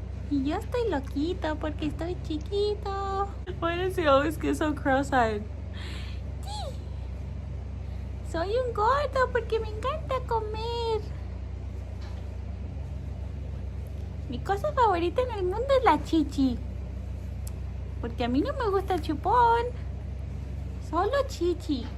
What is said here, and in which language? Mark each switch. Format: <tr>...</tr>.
<es>Y yo estoy loquito porque estoy chiquito.</es> <en>Why does he always get so cross-eyed?</en> <es>Sí. Soy un gordo porque me encanta comer. Mi cosa favorita en el mundo es la chichi. Porque a mí no me gusta el chupón. Solo chichi.</es>